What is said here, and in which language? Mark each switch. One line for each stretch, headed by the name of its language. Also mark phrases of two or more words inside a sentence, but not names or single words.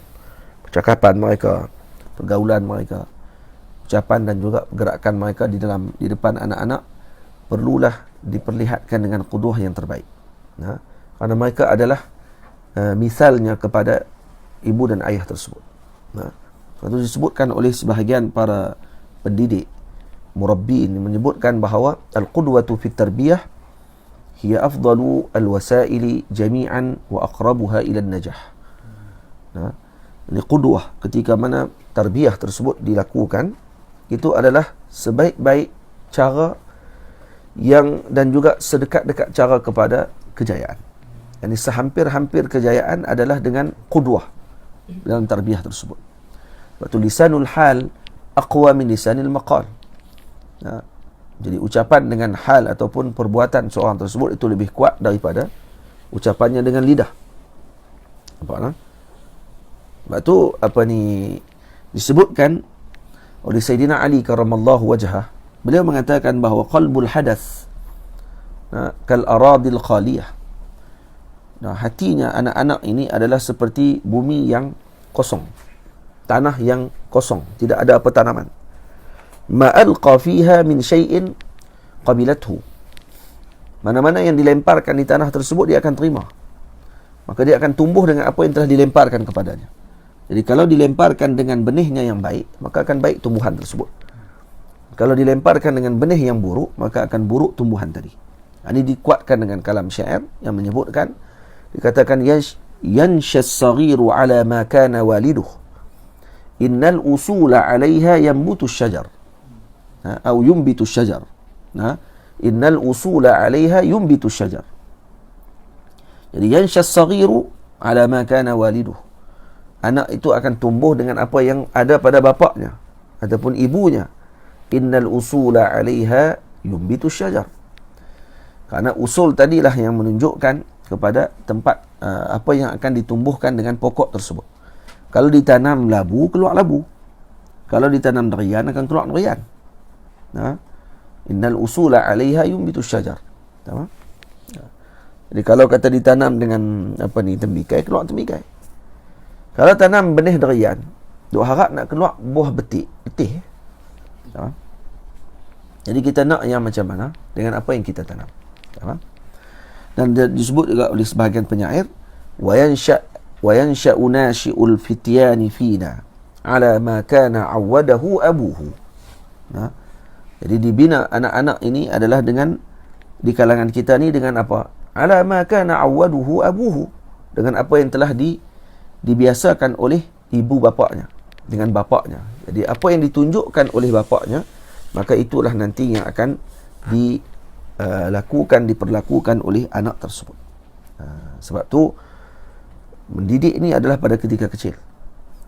Malay: Percakapan mereka, pergaulan mereka, ucapan dan juga pergerakan mereka di depan anak-anak perlulah diperlihatkan dengan qudwah yang terbaik. Kerana mereka adalah misalnya kepada ibu dan ayah tersebut. Itu disebutkan oleh sebahagian para pendidik, murabbiin, menyebutkan bahawa
Arabic: القدوة في التربية هي أفضل الوسائل جميعا وأقربها إلى النجاح.
Malay: Ini qudwah ketika mana tarbiyah tersebut dilakukan, itu adalah sebaik-baik cara yang dan juga sedekat-dekat cara kepada kejayaan. Yani sehampir-hampir kejayaan adalah dengan qudwah dalam tarbiyah tersebut. Sebab tu
Arabic: لسان الحال أقوى من لسان المقال.
Malay: Jadi ucapan dengan hal ataupun perbuatan seorang tersebut itu lebih kuat daripada ucapannya dengan lidah. Nampak? Sebab tu disebutkan oleh Sayyidina Ali
Arabic: كرم الله وجهه.
Malay: Beliau mengatakan bahawa
Arabic: قلب الحدث كالأرض الخالية.
Malay: Hatinya anak-anak ini adalah seperti bumi yang kosong, tanah yang kosong, tidak ada apa tanaman.
Arabic: ما ألقي فيها من شيء قبلته.
Malay: Mana-mana yang dilemparkan di tanah tersebut dia akan terima. Maka dia akan tumbuh dengan apa yang telah dilemparkan kepadanya. Jadi kalau dilemparkan dengan benihnya yang baik, maka akan baik tumbuhan tersebut. Kalau dilemparkan dengan benih yang buruk, maka akan buruk tumbuhan tadi. Ini dikuatkan dengan kalam syair yang menyebutkan, dikatakan
Arabic: ينشأ الصغير على ما كان والده إن الأصول عليها ينبت الشجر. Atau ينبت الشجر. إن الأصول عليها ينبت الشجر. Jadi ينشأ الصغير على ما كان والده.
Malay: Anak itu akan tumbuh dengan apa yang ada pada bapaknya ataupun ibunya.
Arabic: إن الأصول عليها ينبت الشجر.
Malay: Karena usul tadilah yang menunjukkan kepada tempat apa yang akan ditumbuhkan dengan pokok tersebut. Kalau ditanam labu, keluar labu. Kalau ditanam durian, akan keluar durian.
Arabic: إن الأصول عليها ينبت الشجر.
Malay: Tamam? Jadi kalau kata ditanam dengan tembikai, keluar tembikai. Kalau tanam benih durian, duk harap nak keluar buah betih. Tamam? Jadi kita nak yang macam mana dengan apa yang kita tanam. Tamam? Dan disebut juga oleh sebahagian penyair,
Arabic: وينشأ ناشئ الفتيان فينا على ما كان عوده أبوه.
Malay: Jadi dibina anak-anak ini adalah dengan di kalangan kita ni dengan apa?
Arabic: على ما كان عوده أبوه,
Malay: dengan apa yang telah dibiasakan oleh ibu bapaknya, dengan bapaknya. Jadi apa yang ditunjukkan oleh bapaknya, maka itulah nanti yang akan diperlakukan oleh anak tersebut. Sebab tu mendidik ni adalah pada ketika kecil.